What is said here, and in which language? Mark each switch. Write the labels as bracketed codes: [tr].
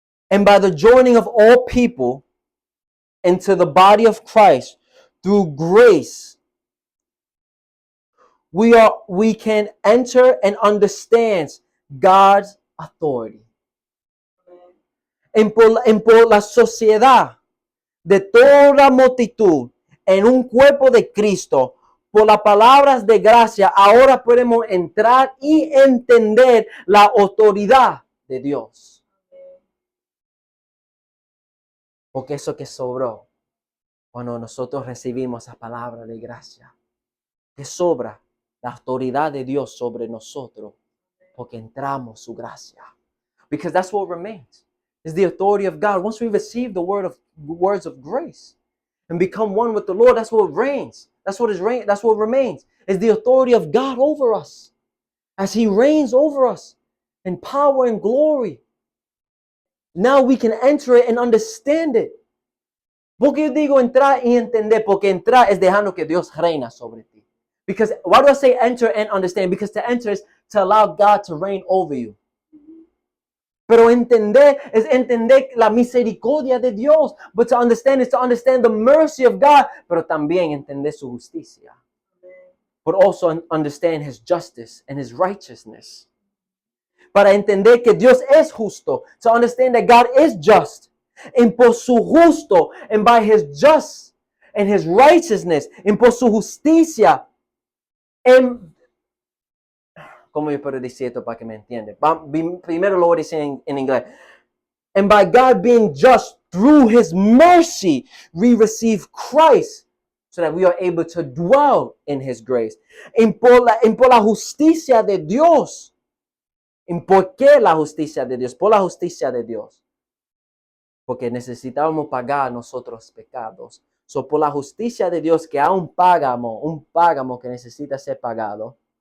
[en] And by the joining of all people into the body of Christ through grace, we can enter and understand God's authority. [es] En por la sociedad de toda multitud en un cuerpo de Cristo, por las palabras de gracia, ahora podemos entrar y entender la autoridad de Dios. Porque eso que sobró cuando nosotros recibimos esa palabra de gracia, que sobra la autoridad de Dios sobre nosotros, porque entramos su gracia. [en] Because that's what remains, is the authority of God. Once we receive the words of grace and become one with the Lord, that's what reigns. That's what remains, is the authority of God over us, as He reigns over us in power and glory. Now we can enter it and understand it. [es] Porque yo digo entrar y entender, porque entrar es dejando que Dios reina sobre ti. [en] Because why do I say enter and understand? Because to enter is to allow God to reign over you. [es] Pero entender es entender la misericordia de Dios. [en] But to understand is to understand the mercy of God. [es] Pero también entender su justicia. [en] But also understand His justice and His righteousness. [es] Para entender que Dios es justo. [en] To understand that God is just. [es] And por su justo, [en] and by His just and His righteousness, [es] and por su justicia, en, ¿cómo yo puedo decir esto para que me entiendan? Primero lo voy a decir en inglés. [en] And by God being just through His mercy, we receive Christ, so that we are able to dwell in His grace. [es] En por la justicia de Dios. ¿En por qué la justicia de Dios? Por la justicia de Dios. Porque necesitábamos pagar nosotros pecados. So, por la justicia de Dios, que hay un págamo que necesita ser pagado.